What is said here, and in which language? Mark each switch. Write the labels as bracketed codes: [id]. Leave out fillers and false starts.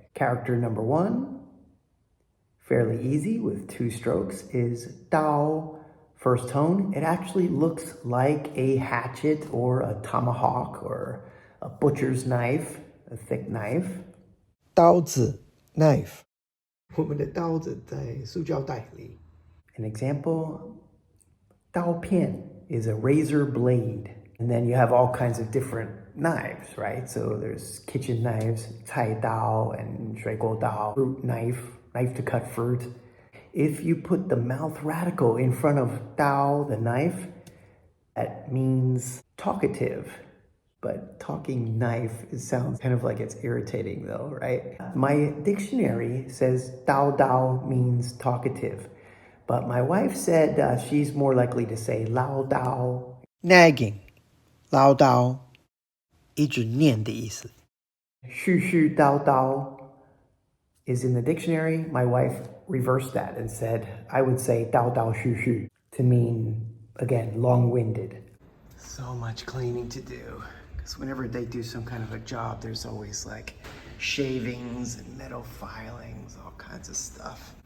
[en] Character number 1, fairly easy with 2 strokes, is dao. First tone, it actually looks like a hatchet or a tomahawk or a butcher's knife, a thick knife. [zh] 刀子 knife. 我们的刀子在塑胶袋里。 [en] An example, 刀片 is a razor blade. And then you have all kinds of different knives, right? So there's kitchen knives, 菜刀 and 水果刀, fruit knife to cut fruit. If you put the mouth radical in front of dao, the knife, that means talkative. But talking knife, it sounds kind of like it's irritating though, right? My dictionary says dao dao means talkative. But my wife said she's more likely to say lao dao. [zh] Nagging 唠叨一直念的意思。 [en] Shou shou dao dao is in the dictionary. My wife reversed that and said, I would say dao dao shou shou to mean, again, long-winded. So much cleaning to do. Because whenever they do some kind of a job, there's always like shavings and metal filings, all kinds of stuff.